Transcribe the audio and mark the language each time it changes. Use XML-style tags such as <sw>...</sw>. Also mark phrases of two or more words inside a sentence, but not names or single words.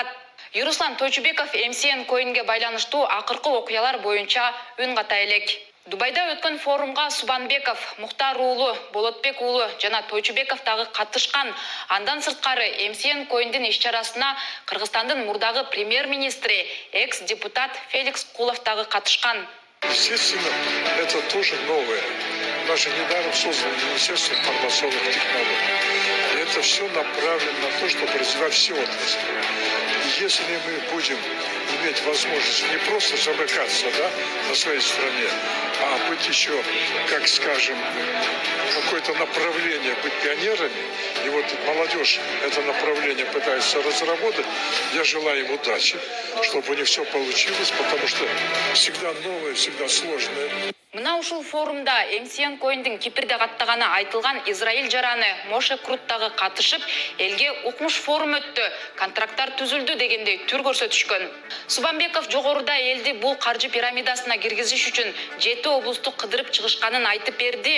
<ky>Юруслан Тойчубеков MCN Coin'ге байланыштуу акыркы окуялар боюнча үн ката элек. Дубайда өткөн форумга Субанбеков, Мухтар уулу, Болотбек уулу жана Тойчубеков дагы катышкан. Андан сырткары MCN Coin'дин иш-чарасына Кыргызстандын мурдагы премьер-министри, экс-депутат Феликс Кулов дагы катышкан.</ky> <ru>Естественно, это тоже новое. Даже недаром создано Министерство информационных технологий. И это все направлено на то, чтобы развивать все отрасли. И если мы будем иметь возможность не просто замыкаться, да, на своей стране, а быть еще, как скажем, какое-то направление, быть пионерами, и вот молодежь это направление пытается разработать, я желаю им удачи, чтобы у них все получилось, потому что всегда новое, всегда сложное.</ru> <ky>Мына ушул форумда MCN Coin'дин Кипрде каттаганы айтылган Израиль жараны Моше Крут дагы катышып, элге укмуш форум өттү, контракттар түзүлдү дегендей түр көрсөтүшкөн. Субанбеков жогоруда элди бул каржы пирамидасына киргизиш үчүн 7 облусту кыдырып чыгышканын айтып берди.</ky>